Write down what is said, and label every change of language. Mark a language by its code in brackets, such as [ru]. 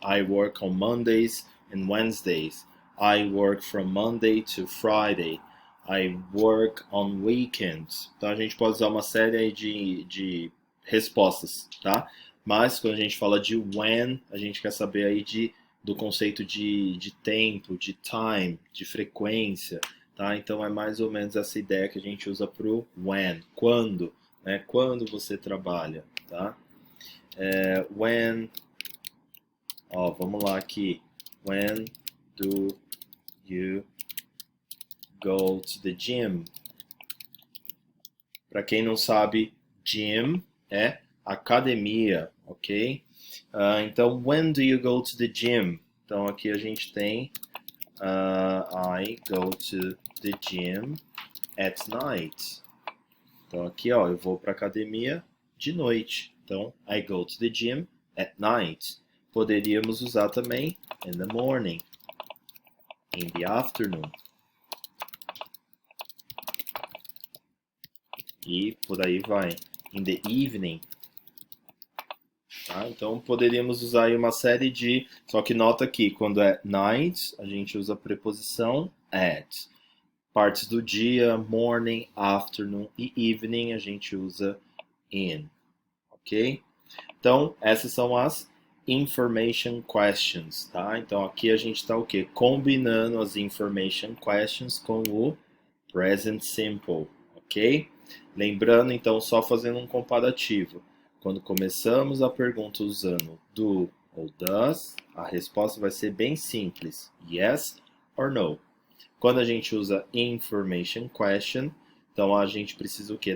[en] I work on Mondays and Wednesdays. I work from Monday to Friday. I work on weekends. [pt] Então a gente pode usar uma série de respostas, tá? Mas quando a gente fala de when, a gente quer saber aí do conceito de tempo, de time, de frequência, tá? Então é mais ou menos essa ideia que a gente usa para o when, quando, né? Quando você trabalha, tá? When, vamos lá aqui. [en] When do you go to the gym? [pt] Para quem não sabe, gym é academia, ok? Então, [en] when do you go to the gym? [pt] Então, aqui a gente tem [en] I go to the gym at night. [pt] Então, aqui, eu vou para academia de noite. Então, [en] I go to the gym at night. [pt] Poderíamos usar também [en] in the morning, in the afternoon. [pt] E por aí vai. [en] In the evening. [pt] Tá? Então poderíamos usar aí uma série de... Só que nota aqui, quando é night, a gente usa a preposição at. Partes do dia, morning, afternoon e evening, a gente usa in. Ok? Então, essas são as information questions, tá? Então aqui a gente está o quê? Combinando as information questions com o present simple, ok? Lembrando, então, só fazendo um comparativo. Quando começamos a pergunta usando do ou does, a resposta vai ser bem simples, [en] yes or no. [pt] Quando a gente usa information question, então a gente precisa o quê?